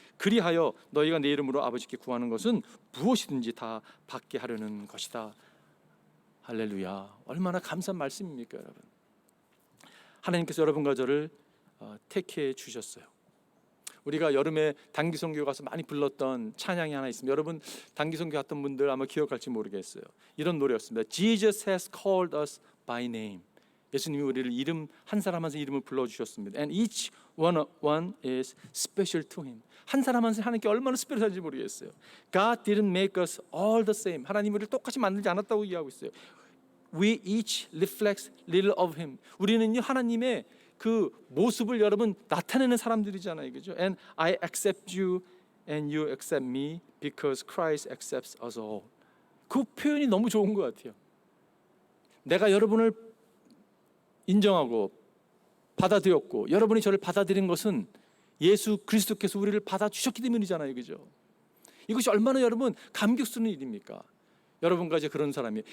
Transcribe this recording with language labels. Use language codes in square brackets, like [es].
[ko] 그리하여 너희가 내 이름으로 아버지께 구하는 것은 무엇이든지 다 받게 하려는 것이다. 할렐루야. 얼마나 감사한 말씀입니까, 여러분? 하나님께서 여러분과 저를 택해 주셨어요. 우리가 여름에 단기 선교 가서 많이 불렀던 찬양이 하나 있습니다. 여러분 단기 선교 갔던 분들 아마 기억할지 모르겠어요. 이런 노래였습니다. [en] Jesus has called us by name. [ko] 예수님이 우리를 이름 한 사람 한 사람 이름을 불러 주셨습니다. [en] And each one is special to him. [ko] 한 사람 한 사람 하나님께 얼마나 스페셜한지 모르겠어요. [en] God didn't make us all the same. [ko] 하나님 우리를 똑같이 만들지 않았다고 이해하고 있어요. [en] We each reflects little of him. [ko] 우리는요 하나님의 그 모습을 여러분 나타내는 사람들이잖아요, 그죠? [en] And I accept you and you accept me because Christ accepts us all. [ko] 그 표현이 너무 좋은 것 같아요. 내가 여러분을 인정하고 받아들였고 여러분이 저를 받아들인 것은 예수 그리스도께서 우리를 받아주셨기 때문이잖아요, 그죠? 이것이 얼마나 여러분 감격스러운 일입니까? 여러분과 이제 그런 사람이에요.